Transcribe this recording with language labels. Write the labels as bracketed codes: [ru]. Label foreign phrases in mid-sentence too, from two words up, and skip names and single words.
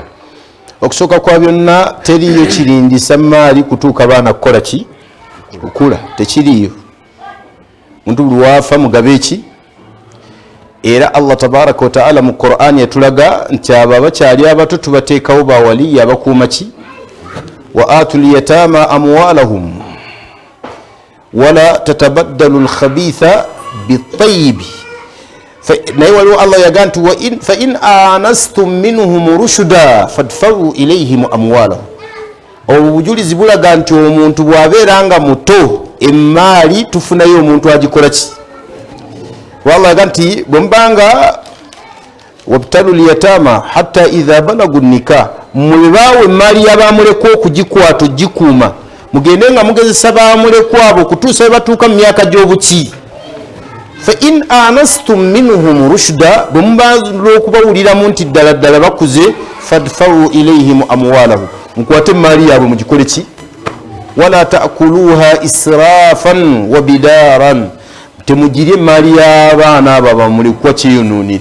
[lg] Okusooka kwa byonna teriyo kirindisa maali kutuuka baana kukola ki? Kukula. Tekiriyo. Muntu buli waafa mugabe eki? Era Allah [ar] تبارك وتعالى [lg] mu Qur'an yatulaga nti abo abakyali abato tubateekawo bawaliya abakuuma ki? [ar] وآتوا اليتامى أموالهم ولا تتبدلوا الخبيث بالطيب. [lg] naye waliwo Allah yagaa nti [ar] فإن آنستم منهم رشدا فادفعوا إليهم أموالهم. [lg] Obujulizi bulaga nti omuntu bwabeera nga muto emaali tufunayo omuntu agikola ki? Allah yagaa nti bwembanga [ar] وابتلوا اليتامى حتى إذا بلغوا النكاح, [lg] mwebawe emaali y'abamulekwa okugikwata ogikuuma, mugende nga mugezesa bamulekwa abo kutuusa bwe batuuka mu myaka gy'obuki. [ar] فإن آنستم منهم رشدا, [lg] bwe mubaala okubawuliramu nti ddala ddala bakuze, [ar] فادفعوا إليهم أموالهم, [lg] mukwate emaali yaabwe mugikole ki? [ar] ولا تأكلوها إسرافا وبدارا, [lg] temugirye emaali y'abaana abo bamulekwa kyeyononere.